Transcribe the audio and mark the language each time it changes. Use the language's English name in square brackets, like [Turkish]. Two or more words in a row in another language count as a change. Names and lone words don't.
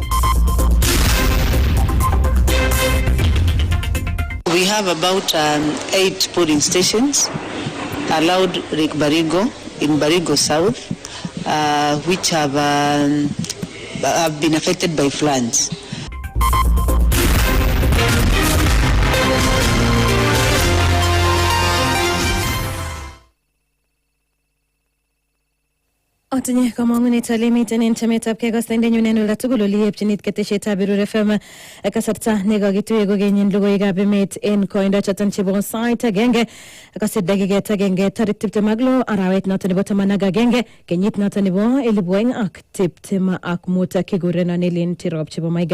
[English] We have about 8 polling stations allowed Rick Barigo in Barigo South, which have been affected by floods. [Kalenjin] Otinye kamang'unet ale miten en chametab kekostendenyu en olda tugul ole yepchinit ketesietab Berur FM kasarta nekakituye kokenyin logoiwekab emet en koindo choton chebo sait agenge kosir dakiket agenge tarik 26 arawet noton nebo 11 kenyit noton nebo 2025 kikurenon Elin Tirop chebo Maiga.